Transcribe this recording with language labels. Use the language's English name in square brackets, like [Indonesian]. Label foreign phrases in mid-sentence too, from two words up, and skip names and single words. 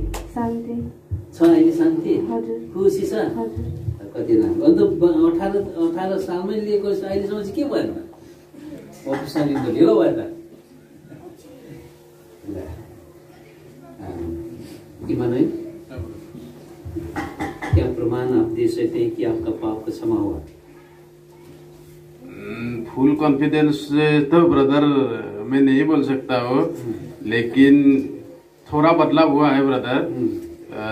[Nepali] शान्ति छ। अहिले शान्ति? हजुर। खुसी छ? हजुर। कति राम्रो। अन्त 18 सालमै लिएको अहिलेसम्म चाहिँ के भएन? अफिसले त ढिलो भयो त। इमानुएल, [Hindi] क्या प्रमाण आप दे सकते हैं कि आपका पाप का क्षमा हुआ? [English] full confidence [Hindi] से तो ब्रदर मैं नहीं बोल सकता हूँ, लेकिन थोड़ा बदलाव हुआ है ब्रदर।